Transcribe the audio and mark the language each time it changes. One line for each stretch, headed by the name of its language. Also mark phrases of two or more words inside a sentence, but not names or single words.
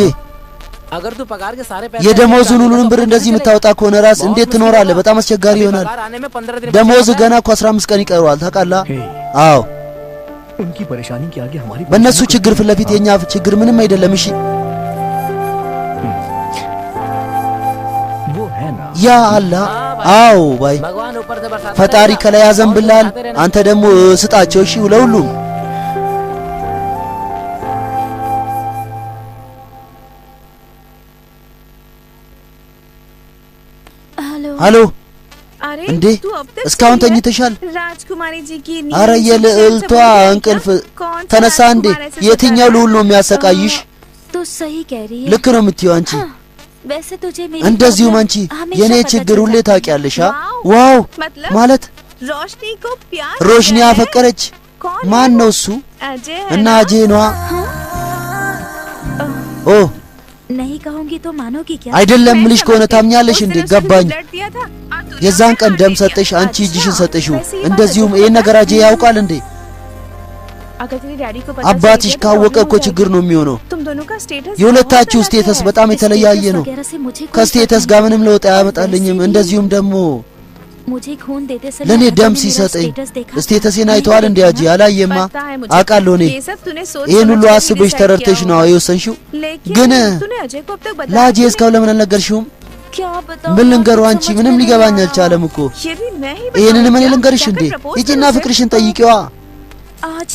Hindi: अगर तू पगार के सारे पैसे
Amharic: የደሞዙን ሁሉንም ብር እንደዚህ የምታወጣ ከሆነ ራስ እንዴት ትኖራለህ በጣም አስቸጋሪ ይሆናል ደሞዝ ገና እኮ 15 ቀን ይቀረዋል ታውቃለህ አዎ
Hindi: उनकी परेशानी के आगे हमारी
Amharic: በእነሱ ችግር ፊት ለፊት የኛ ችግር ምንም አይደለም እሺ
Hindi: वो है ना
Amharic: ያ አላህ አዎ ባይ
Hindi: भगवान ऊपर से बरसाता
Amharic: ፈጣሪ ከላይ ያዘንብላል አንተ ደግሞ ስጣቸው እሺ ለሁሉም ሃሎ እንዴ እስካሁን ተኝተሻል
Hindi: राजकुमारी जी की
Amharic: አረ የልዕልቷ እንቅልፍ ተነሳ እንዴ የትኛው ልዑል ነው የሚያሰቃይሽ
Hindi: तो सही कह रही है
Amharic: ልክ ነው የምትይው አንቺ
Hindi: वैसे तुझे मेरी
Amharic: እንደዚሁም አንቺ የኔ ችግር ሁሌ ታውቂያለሽ ዋው ማለት
Hindi: रोशनी को प्यार
Amharic: ሮሽኒ ያፈቀረች ማን ነው እሱ እና አጄ ነው ኦ
Hindi: नहीं कहूंगी तो मानोगी क्या
Amharic: አይደለም ልሽ ከሆነ ታምኛለሽ እንዴ ገባኝ የዛን ቀን ደም ሰጠሽ አንቺ እጅሽን ሰጠሽው እንደዚሁም ይሄን ነገር አጄ ያውቃል እንዴ አባትሽ ካወቀ እኮ ችግር ነው የሚሆነው የሁለታችሁ ስቴተስ በጣም የተለያየ ነው ከስቴተስ ጋር ምንም ለውጥ አያመጣልኝም እንደዚሁም ደግሞ
Hindi: मुझे खून देते समय
Amharic: ለኔ ደም ሲሰጠኝ ስቴተሴን አይተዋል እንዴ አጂ አላየማ አቃለው እኔ ይሄን ሁሉ አስበሽ ተረድተሽ ነው የወሰንሽው ግን ላጂ እስካው ለምን አልነገርሽውም
Hindi: क्या बताऊं
Amharic: ምን ልንገረው አንቺ ምንም ሊገባኝ አልቻለም እኮ ይሄንን ምን ልንገርሽ እንዴ እጂና ፍቅርሽን ጠይቂዋ
Hindi: आज